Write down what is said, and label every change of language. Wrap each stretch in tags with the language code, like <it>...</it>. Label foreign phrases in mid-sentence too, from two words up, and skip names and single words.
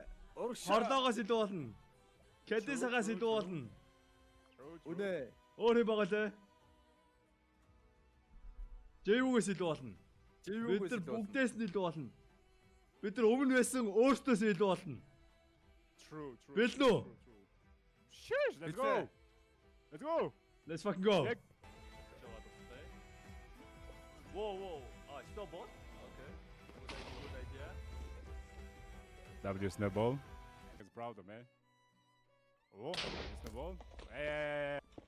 <mn>Хорлоогоос илүү болно. Кадисагаас илүү болно. Үнэ. Өөр юм байгаа лээ. J-Wo-гоос илүү болно. Бид нар бүгдээс нь илүү болно. Бид нар өмнө байсан өөртөөс илүү болно.</mn> <en>True.</en> <mn>Бэлнүү.</mn> <en>Sheesh, let's go. Let's fucking go. Check. Whoa. Snowball. Okay. Good idea. W snowball. It's proud, man. Oh, snowball. Hey.</en>